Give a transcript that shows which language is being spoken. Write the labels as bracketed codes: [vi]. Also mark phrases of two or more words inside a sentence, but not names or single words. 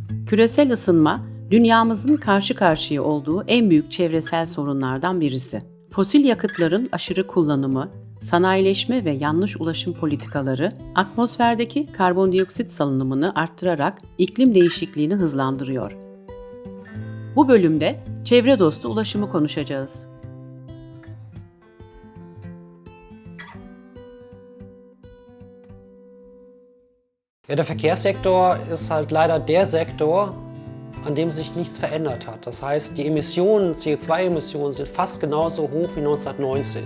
[tr] Küresel ısınma, dünyamızın karşı karşıya olduğu en büyük çevresel sorunlardan birisi. Fosil yakıtların aşırı kullanımı, sanayileşme ve yanlış ulaşım politikaları, atmosferdeki karbondioksit salınımını arttırarak iklim değişikliğini hızlandırıyor. Bu bölümde çevre dostu ulaşımı konuşacağız. [de] Ja, der Verkehrssektor ist halt leider der Sektor, an dem sich nichts verändert hat. Das heißt, die Emissionen, CO2-Emissionen sind fast genauso hoch wie 1990.